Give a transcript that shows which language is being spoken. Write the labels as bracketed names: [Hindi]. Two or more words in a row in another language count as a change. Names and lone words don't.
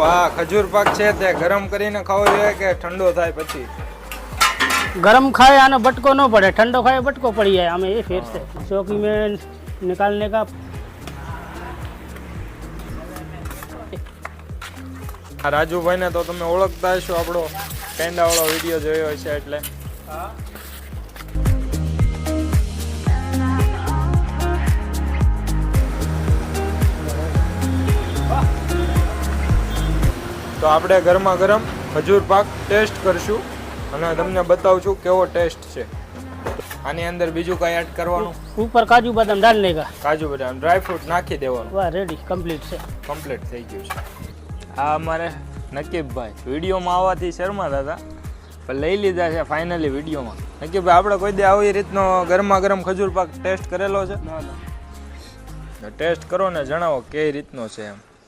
[Gujarati] આ ખજૂર પાક છે તે ગરમ કરીને ખાવો જોઈએ કે ઠંડો થાય પછી? ગરમ ખાય આના બટકો ન પડે, ઠંડો ખાય બટકો પડી જાય, [Hindi] हमें ये फिर से चौकी में निकालने का। [Gujarati] રાજુભાઈ ને તો તમે ઓળખતા હશો, આપણો પેંડા વાળો વિડીયો જોયો હશે એટલે. તો આપણે ગરમા ગરમ ખજૂર પાક ટેસ્ટ કરશું અને તમને બતાવશું કેવો ટેસ્ટ છે. આની અંદર બીજું કઈ એડ કરવાનું? [Hindi] ऊपर काजू बादाम डालने का, [Gujarati] કાજુ બદામ [English] dry fruit [Gujarati] નાખી દેવાનું. [Hindi] वाह [English] ready complete [Hindi] से [Gujarati] કમ્પ્લીટ થઈ ગયું છે. આ અમારે નકીબભાઈ વિડીયોમાં આવવાથી શરમાતા હતા પણ લઈ લીધા છે ફાઇનલી વિડીયોમાં. નકીબભાઈ આપણે કોઈ દે આવી રીતનો ગરમા ગરમ ખજૂર પાક ટેસ્ટ કરેલો છે? ટેસ્ટ કરો ને જણાવો કઈ રીતનો છે એમ.